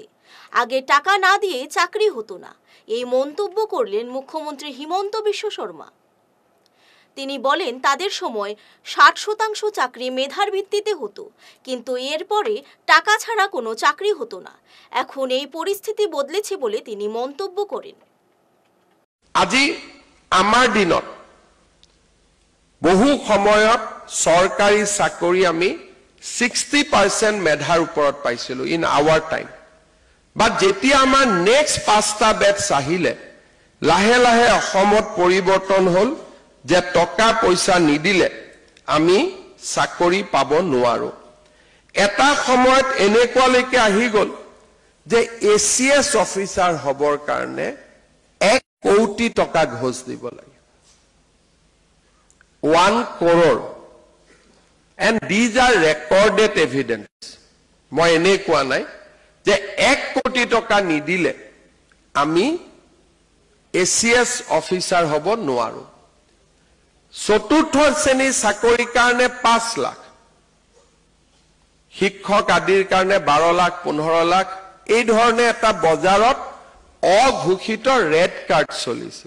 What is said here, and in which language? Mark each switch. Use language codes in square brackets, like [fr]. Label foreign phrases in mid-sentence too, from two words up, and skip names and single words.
[bn] আগে টাকা না দিয়ে চাকরি হতো না, এই মন্তব্য করলেন মুখ্যমন্ত্রী হিমন্ত বিশ্ব শর্মা। তিনি বলেন, তাদের সময় 60% চাকরি মেধার ভিত্তিতে হতো, কিন্তু এরপরে টাকা ছাড়া কোনো চাকরি হতো না। এখন এই পরিস্থিতি বদলেছে বলে তিনি মন্তব্য করেন। [as] আজি আমাৰ দিনত বহু সময়ত সরকারি চাকরি আমি 60% মেধার উপরত পাইছিলো [en] in our time. [as] বাট যেতিয়া আমার [en] next 5 batches [as] আহিলে লাহে লাহে অসমত পরিবর্তন হল যে টকা পয়সা নিদিলে আমি চাকরি পাব নোৱাৰো। এটা সময়ত এনেকুৱালৈকে আহি গল যে [en] ACS officer [as] হবৰ কাৰণে 1 কোটি টকা ঘোষ দিব লাগে, 1 crore, [en] and these are recorded evidence. [as] মই এনে কোৱা নাই যে 1 কোটি টকা নিদিলে আমি [en] ACS officer [as] হব নোৱাৰো। চতুৰ্থ শ্ৰেণীৰ চাকৰিৰ কাৰণে 5 লাখ, শিক্ষক আদিৰ কাৰণে 12 লাখ 15 লাখ, এই ধৰণে এটা বজাৰত অঘোষিত [en] rate card [as] চলিছিল।